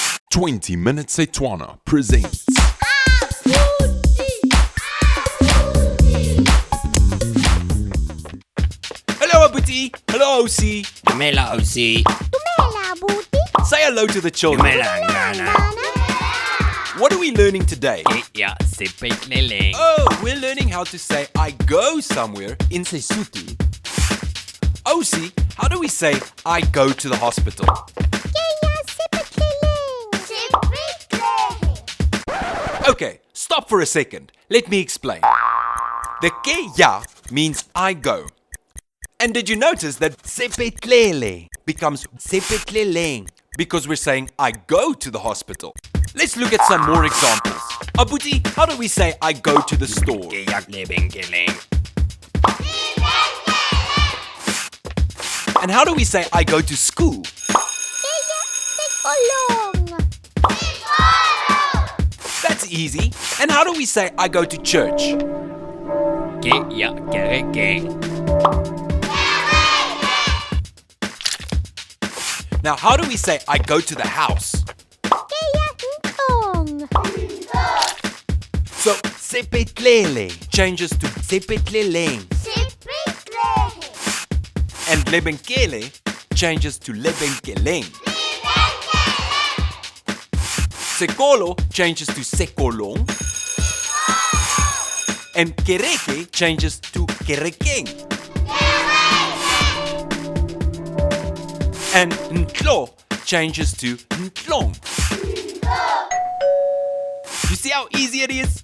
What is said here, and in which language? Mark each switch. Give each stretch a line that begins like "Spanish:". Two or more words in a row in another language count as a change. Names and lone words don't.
English: 20 Minutes Setswana presents Hello Abuti, hello Osi.
Tswana: Dumela Osi. Dumela Abuti.
English: Say hello to the children.
Tswana: Dumela Ngana.
English: What are we learning today?
Tswana: Ya sepetleleng.
English: Oh, we're learning how to say I go somewhere in Sesotho. Osi, how do we say I go to the hospital? Okay, stop for a second. Let me explain. The
Tswana: ke ya
English: means I go. And did you notice that sepetlele becomes sepetleleng because we're saying I go to the hospital? Let's look at some more examples. Abuti, how do we say I go to the store?
Tswana: Ke ya lebenkeleng.
English: And how do we say I go to school? That's easy. And how do we say I go to church?
Tswana: Ke ya kerekeng.
English: Now, how do we say I go to the house? So, sepetlele changes to sepetleleng. And lebenkele changes to lebenkeleng. Sekolo changes to sekolong. And kereke changes to kerekeng. And ntlo changes to ntlong. You see how easy it is?